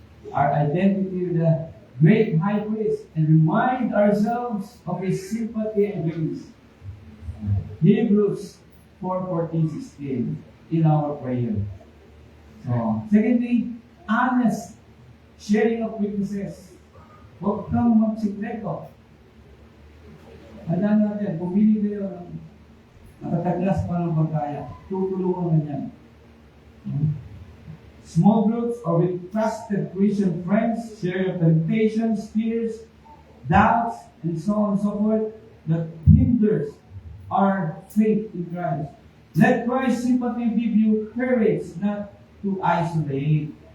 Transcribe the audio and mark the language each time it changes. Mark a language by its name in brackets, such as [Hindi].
[English] Our identity with the great high priest, and remind ourselves of His sympathy and grace. Hebrews 4:14-16 in our prayer. So, secondly, honest sharing of weaknesses. [Filipino] Huwag kang magsikreto. Alam natin, pumili kayo ng matataglas pa ng pagkaya. Tutulungan na yan. [English] Small groups or with trusted Christian friends, share your temptations, fears, doubts, and so on and so forth that hinders our faith in Christ. Let Christ's sympathy give you courage not to isolate.